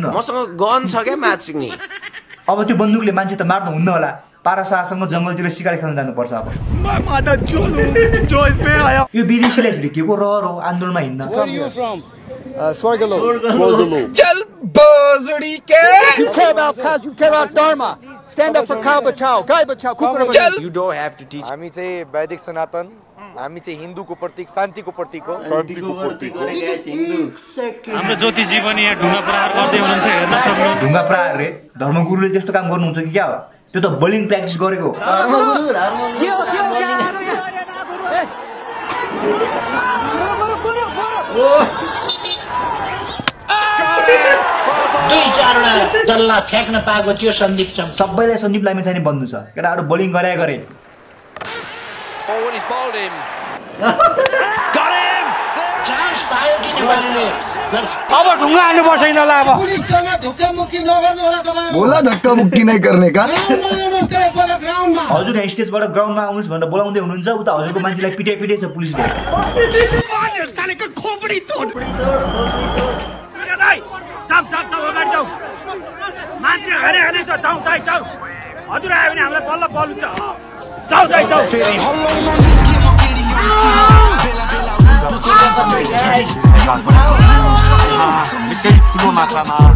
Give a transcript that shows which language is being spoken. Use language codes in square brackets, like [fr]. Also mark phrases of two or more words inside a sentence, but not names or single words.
[ne] मसँग गन छ क्या म्याच सिक्ने अब त्यो बन्दुकले मान्छे त मार्नु हुन्न होला पारासासँग जंगलतिर शिकार खेल्न जानुपर्छ अब यो विदेशीलाई फेरि के को रहर हो आन्दोलनमा हिँड्न स्वर्गलो चल बजडी के [en] You care about cause you care about dharma. Stand up for cow [hi] बचाओ। गाय बचाओ. [en] Kukur चल you don't have to teach [ne] हामी चाहिँ वैदिक सनातन हामी चाहिँ हिन्दूको प्रतीक शान्तिको प्रतीक हो हाम्रो ज्योतिजी पनि यहाँ ढुङ्गा प्रहार गर्दै हुनुहुन्छ हेर्न सक्नु ढुङ्गा प्रहार रे धर्मगुरुले त्यस्तो काम गर्नुहुन्छ कि क्या हो त्यो त बलिङ प्र्याक्टिस गरेको सबैलाई सन्दीप लामी चाहिँ बन्नु छ केटाहरू बोलिङ गरे अब ढुङ्गा हाल्नु पर्छ यिनीहरूलाई अब [hi] बोला धक्का मुक्की नहीं करने का [ne] हजुर यहाँ स्टेजबाट ग्राउन्डमा आउनुहोस् भनेर बोलाउँदै हुनुहुन्छ उता हजुरको मान्छेलाई पिटाइ छ पुलिसले हजुर आयो भने हामीलाई बल्ल बल हुन्छ ठुलो मात्रामा